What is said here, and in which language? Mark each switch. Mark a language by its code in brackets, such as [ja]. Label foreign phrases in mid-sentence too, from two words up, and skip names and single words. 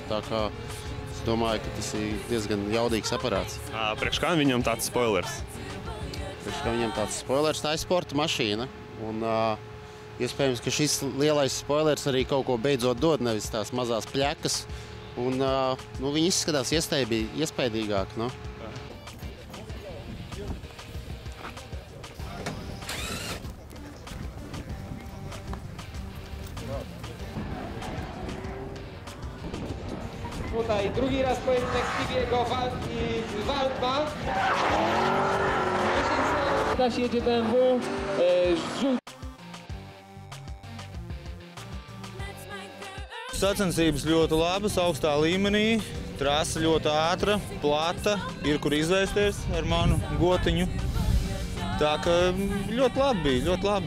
[lv] Tā kā es domāju, ka tas ir diezgan jaudīgs aparāts. Priekš kā viņam tāds spoilers? Priekš kā viņam tāds spoilers, tā ir sporta mašīna. Un iespējams, ka šis lielais spoilers arī kaut ko beidzot dod, nevis tās mazās pļakas. Un viņi izskatās iespaidīgāk. [pl] Tutaj drugi raz pojedynek Stevie'ego i Waldma. Teraz jedzie BMW. [lv] Sacensības ļoti labas, augstā līmenī. Trasa ļoti ātra, plata, ir kur izvēsties ar manu gotiņu. Tā ka ļoti labi bija, ļoti labi.